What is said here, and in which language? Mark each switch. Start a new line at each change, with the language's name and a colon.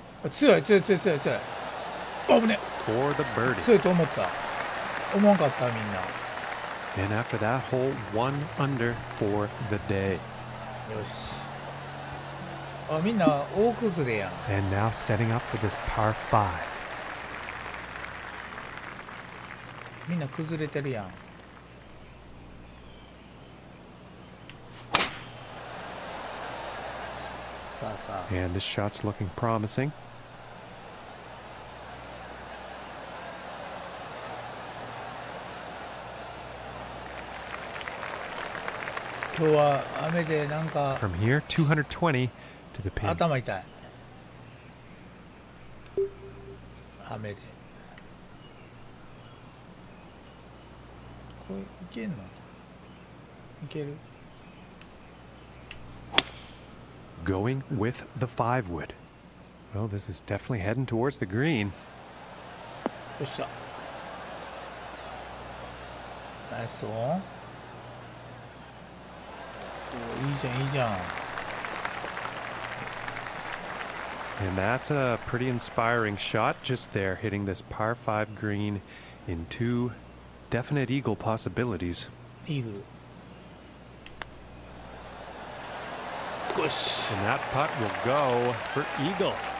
Japanese: 強い強い強い強い強い。危ね。
English: For the birdie.
Japanese: 強いと思った。思わんかったみんな。
English: And after that hole, 1 under for the day.
Japanese: よし。あ、みんな大崩れやん。
English: And now setting up for this par 5.
Japanese: みんな崩れてるやん。さあさあ。
English: And this shot's looking promising.
Japanese: 今日は雨でなんか
English: From here, 220 to the pin.
Japanese: 頭痛い。雨で。これいけんの？いける？
English: Going with the 5 wood. Well, this is definitely heading towards the green.
Japanese: よっしゃ。ナイスオン。お、いいじゃんいいじゃん。
English: And that's a pretty inspiring shot just there, hitting this par 5 green in 2 definite eagle possibilities.
Japanese: イーグル。よし。
English: And that putt will go for eagle.